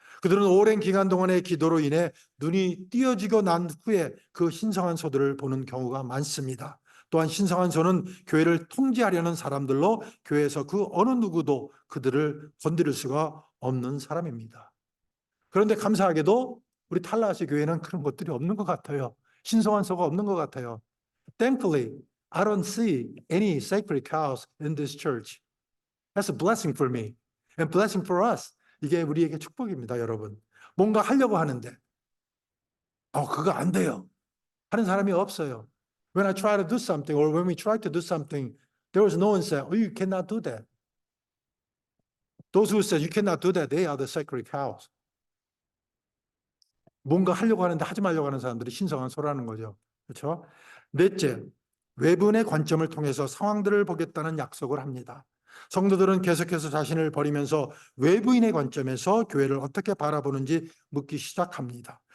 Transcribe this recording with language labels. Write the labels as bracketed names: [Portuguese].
[Korean] 그들은 오랜 기간 동안의 기도로 인해 눈이 띄어지고 난 후에 그 신성한 소들을 보는 경우가 많습니다. 또한 신성한 소는 교회를 통제하려는 사람들로 교회에서 그 어느 누구도 그들을 건드릴 수가 없는 사람입니다. 그런데 감사하게도 우리 탈라시 교회는 그런 것들이 없는 것 같아요. 신성한 소가 없는 것 같아요. [English] Thankfully, I don't see any sacred cows in this church. That's a blessing for me and blessing for us. [Korean] 이게 우리에게 축복입니다, 여러분. 뭔가 하려고 하는데 그거 안 돼요. 하는 사람이 없어요. [English] When I try to do something or when we try to do something, there was no one saying, "Oh, you cannot do that." Those who said you cannot do that, they are the sacred cows. [Korean] 뭔가 하려고 하는데 하지 말려고 하는 사람들이 신성한 소라는 거죠. 그렇죠? 넷째, 외부인의 관점을 통해서 상황들을 보겠다는 약속을 합니다. 성도들은 계속해서 자신을 버리면서 외부인의 관점에서 교회를 어떻게 바라보는지 묻기 시작합니다.